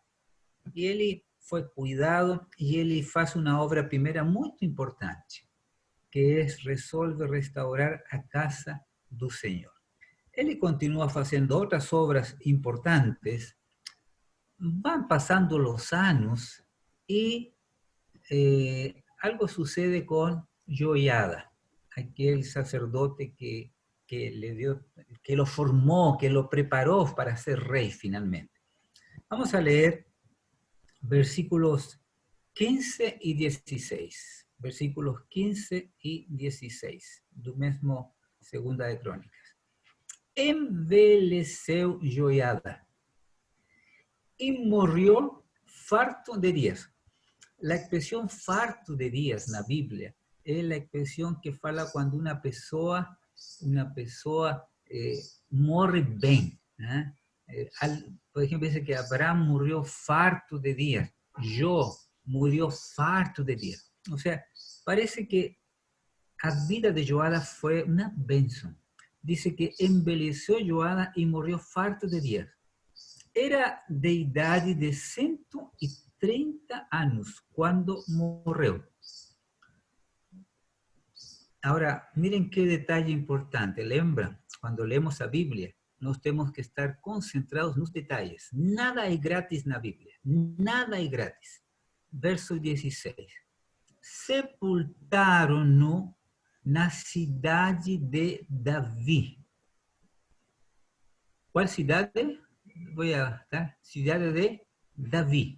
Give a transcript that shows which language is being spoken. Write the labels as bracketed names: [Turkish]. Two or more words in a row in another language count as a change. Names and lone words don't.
[Portuguese] E ele foi cuidado e ele faz uma obra primeira muito importante, que resolve restaurar a casa do Senhor. Ele continua fazendo outras obras importantes, [Spanish] van passando [Portuguese] os anos e [Spanish] algo sucede [Portuguese] com Joiada, aquele sacerdote [Spanish] que le dio, que lo formó, que lo preparó para ser rey finalmente. Vamos a leer versículos 15 y 16. Versículos 15 y 16, [Portuguese] do mesmo Segunda de Crônicas. Envelheceu Joiada e morreu farto de dias. [Spanish] La expresión farto de días en la Biblia es la expresión que fala cuando una [Portuguese] pessoa morre bem. [Spanish] Por ejemplo, dice que Abraham murió farto de días. Jó murió farto de días. O sea, parece que [Portuguese] a vida de [Spanish] Joiada fue una bênção. Dice que envelheceu Joiada y murió farto de días. [Portuguese] Era de idade de 130 anos quando morreu. Agora, [Spanish] miren qué detalle importante. Lembra, cuando leemos a Biblia, [Portuguese] nós temos que estar concentrados nos detalles. Nada é grátis na Bíblia. Nada é grátis. Verso 16. Sepultaram-no na cidade de Davi. Qual cidade? Vou a cidade de Davi.